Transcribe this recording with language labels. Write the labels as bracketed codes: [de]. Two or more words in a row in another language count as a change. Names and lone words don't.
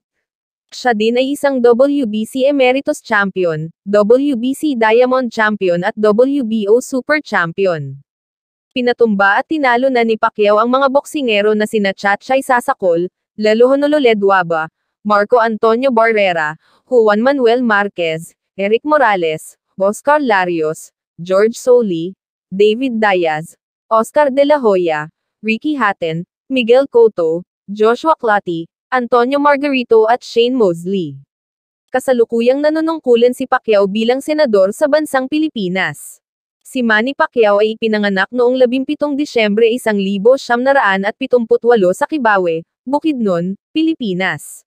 [tl] Siya din ay isang WBC Emeritus Champion, WBC Diamond Champion at WBO Super Champion. Pinatumba at tinalo na ni Pacquiao ang mga boksingero na sina Chatchay Sasakol, Lalo Honololed Waba, Marco Antonio Barrera, Juan Manuel Marquez, Eric Morales, Oscar Larios, George Soly, David Diaz, Oscar De La Hoya, Ricky Hatton, Miguel Cotto, Joshua Clottey, Antonio Margarito at Shane Mosley. Kasalukuyang nanunungkulan si Pacquiao bilang senador sa bansang Pilipinas. Si Manny Pacquiao ay ipinanganak noong 17 Disyembre 1978 sa Kibawe, Bukidnon, Pilipinas.